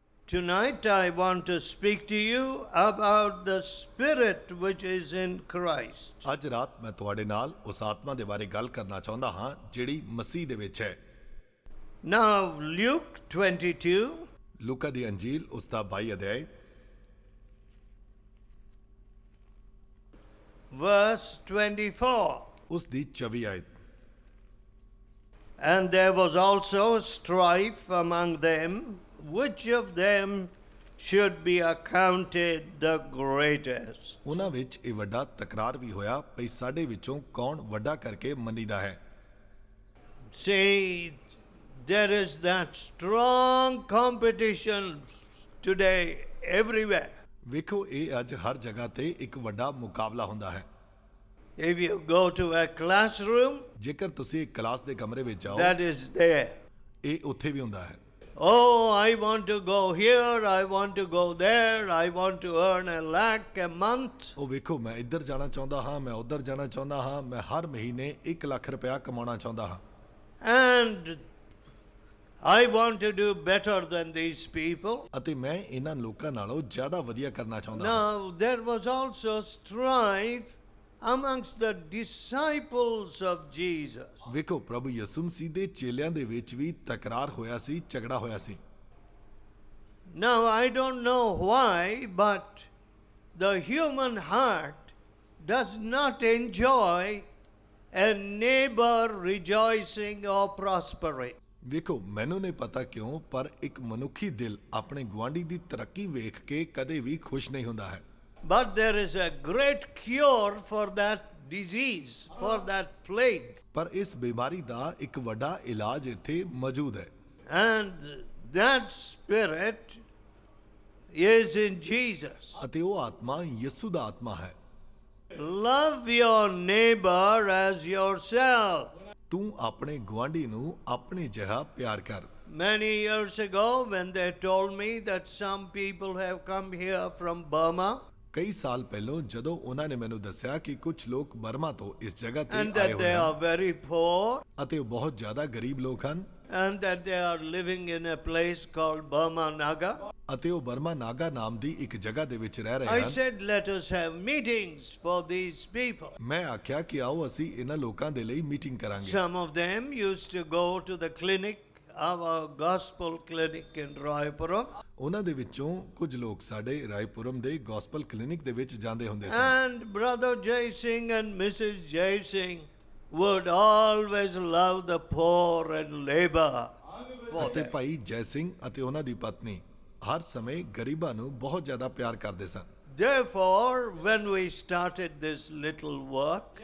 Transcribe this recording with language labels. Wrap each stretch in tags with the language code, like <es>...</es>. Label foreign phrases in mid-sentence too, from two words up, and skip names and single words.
<en>Tonight I want to speak to you about the spirit which is in Christ.</en> <pa>ਅੱਜ ਰਾਤ ਮੈਂ ਤੁਹਾਡੇ ਨਾਲ ਉਸ ਆਤਮਾ ਦੇ ਬਾਰੇ ਗੱਲ ਕਰਨਾ ਚਾਹੁੰਦਾ ਹਾਂ ਜਿਹੜੀ ਮਸੀਹ ਦੇ ਵਿੱਚ ਹੈ।</pa> <en>Now Luke 22,</en> <pa>ਲੂਕਾ ਦੀ ਅੰਜੀਲ ਉਸ ਦਾ 22 ਅਧਿਆਇ</pa> <en>verse 24.</en> <pa>ਉਸ ਦੀ 24 ਆਇਤ।</pa> <en>And there was also strife among them, which of them should be accounted the greatest.</en> <pa>ਉਹਨਾਂ ਵਿੱਚ ਇਹ ਵੱਡਾ ਤਕਰਾਰ ਵੀ ਹੋਇਆ ਭਈ ਸਾਡੇ ਵਿੱਚੋਂ ਕੌਣ ਵੱਡਾ ਕਰਕੇ ਮੰਨੀਦਾ ਹੈ।</pa> <en>See, there is that strong competition today everywhere.</en> <pa>ਵੇਖੋ ਇਹ ਅੱਜ ਹਰ ਜਗ੍ਹਾ ਤੇ ਇੱਕ ਵੱਡਾ ਮੁਕਾਬਲਾ ਹੁੰਦਾ ਹੈ।</pa> <en>If you go to a classroom,</en> <pa>ਜੇਕਰ ਤੁਸੀਂ ਇੱਕ ਕਲਾਸ ਦੇ ਕਮਰੇ ਵਿੱਚ ਜਾਓ</pa> <en>that is there.</en> <pa>ਇਹ ਉੱਥੇ ਵੀ ਹੁੰਦਾ ਹੈ।</pa> <en>Oh, I want to go here, I want to go there, I want to earn a lakh a month.</en> <pa>ਉਹ ਵੇਖੋ ਮੈਂ ਇੱਧਰ ਜਾਣਾ ਚਾਹੁੰਦਾ ਹਾਂ, ਮੈਂ ਉੱਧਰ ਜਾਣਾ ਚਾਹੁੰਦਾ ਹਾਂ, ਮੈਂ ਹਰ ਮਹੀਨੇ 1 ਲੱਖ ਰੁਪਇਆ ਕਮਾਉਣਾ ਚਾਹੁੰਦਾ ਹਾਂ।</pa> <en>And I want to do better than these people.</en> <pa>ਅਤੇ ਮੈਂ ਇਹਨਾਂ ਲੋਕਾਂ ਨਾਲੋਂ ਜ਼ਿਆਦਾ ਵਧੀਆ ਕਰਨਾ ਚਾਹੁੰਦਾ ਹਾਂ।</pa> <en>Now, there was also strife amongst the disciples of Jesus.</en> <pa>ਵੇਖੋ ਪ੍ਰਭੂ ਯਿਸੂ ਮਸੀਹ ਦੇ ਚੇਲਿਆਂ ਦੇ ਵਿੱਚ ਵੀ ਤਕਰਾਰ ਹੋਇਆ ਸੀ, ਝਗੜਾ ਹੋਇਆ ਸੀ।</pa> <en>Now, I don't know why, but the human heart does not enjoy a neighbor rejoicing or prospering.</en> <pa>ਵੇਖੋ ਮੈਨੂੰ ਨਹੀਂ ਪਤਾ ਕਿਉਂ ਪਰ ਇੱਕ ਮਨੁੱਖੀ ਦਿਲ ਆਪਣੇ ਗੁਆਂਢੀ ਦੀ ਤਰੱਕੀ ਵੇਖ ਕੇ ਕਦੇ ਵੀ ਖੁਸ਼ ਨਹੀਂ ਹੁੰਦਾ ਹੈ।</pa> <en>But there is a great cure for that disease, for that plague.</en> <pa>ਪਰ ਇਸ ਬਿਮਾਰੀ ਦਾ ਇੱਕ ਵੱਡਾ ਇਲਾਜ ਇੱਥੇ ਮੌਜੂਦ ਹੈ।</pa> <en>And that spirit is in Jesus.</en> <pa>ਅਤੇ ਉਹ ਆਤਮਾ ਯਿਸੂ ਦਾ ਆਤਮਾ ਹੈ।</pa> <en>Love your neighbor as yourself.</en> <pa>ਤੂੰ ਆਪਣੇ ਗੁਆਂਢੀ ਨੂੰ ਆਪਣੇ ਜਿਹਾ ਪਿਆਰ ਕਰ।</pa> <en>Many years ago, when they told me that some people have come here from Burma,</en> <pa>ਕਈ ਸਾਲ ਪਹਿਲਾਂ ਜਦੋਂ ਉਹਨਾਂ ਨੇ ਮੈਨੂੰ ਦੱਸਿਆ ਕਿ ਕੁਝ ਲੋਕ ਬਰਮਾ ਤੋਂ ਇਸ ਜਗ੍ਹਾ ਤੇ</pa> <en>and</en> <pa>ਆਏ</pa> <en>that</en> <pa>ਹੋਏ</pa> <en>they are</en> <pa>ਹਨ</pa> <en>very poor,</en> <pa>ਅਤੇ ਉਹ ਬਹੁਤ ਜ਼ਿਆਦਾ ਗਰੀਬ ਲੋਕ ਹਨ</pa> <en>and that they are living in a place called Burma Naga,</en> <pa>ਅਤੇ ਉਹ ਬਰਮਾ ਨਾਗਾ ਨਾਮ ਦੀ ਇੱਕ ਜਗ੍ਹਾ ਦੇ ਵਿੱਚ ਰਹਿ ਰਹੇ</pa> <en>I</en> <pa>ਹਨ।</pa> <en>said, let us have meetings for these people.</en> <pa>ਮੈਂ ਆਖਿਆ ਕਿ ਆਓ ਅਸੀਂ ਇਹਨਾਂ ਲੋਕਾਂ ਦੇ ਲਈ ਮੀਟਿੰਗ ਕਰਾਂਗੇ।</pa> <en>Some of them used to go to the clinic, our gospel clinic in Raipuram,</en> <pa>ਉਹਨਾਂ ਦੇ ਵਿੱਚੋਂ ਕੁਝ ਲੋਕ ਸਾਡੇ ਰਾਏਪੁਰਮ ਦੇ ਗੋਸਪਲ ਕਲੀਨਿਕ ਦੇ ਵਿੱਚ ਜਾਂਦੇ ਹੁੰਦੇ ਸਨ</pa> <en>and Brother Jai Singh and Mrs. Jai Singh would always love the poor and labor for</en> <pa>ਅਤੇ</pa> <en>them.</en> <pa>ਭਾਈ ਜੈ ਸਿੰਘ ਅਤੇ ਉਹਨਾਂ ਦੀ ਪਤਨੀ ਹਰ ਸਮੇਂ ਗਰੀਬਾਂ ਨੂੰ ਬਹੁਤ ਜ਼ਿਆਦਾ ਪਿਆਰ ਕਰਦੇ ਸਨ।</pa> <en>Therefore, when we started this little work,</en>